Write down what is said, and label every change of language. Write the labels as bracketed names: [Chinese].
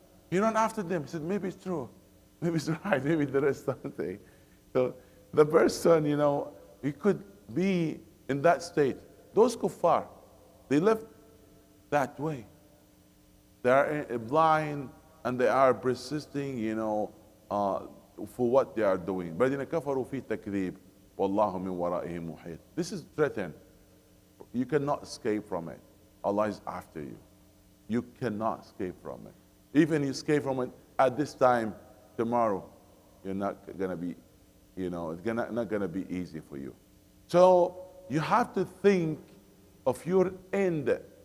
[English] He ran after them. He said, maybe it's true. Maybe it's right. Maybe there is something. So the person, he could be in that state. Those kuffar, they live that way. They are blind and they are persisting, for what they are doing. [Arabic] الذين كفروا في تكذيب والله من ورائهم محيط. [English] This is threatened. You cannot escape from it. Allah is after you. You cannot escape from it. Even you escape from it at this time, tomorrow, you're not gonna be, it's not gonna be easy for you. So you have to think of your end.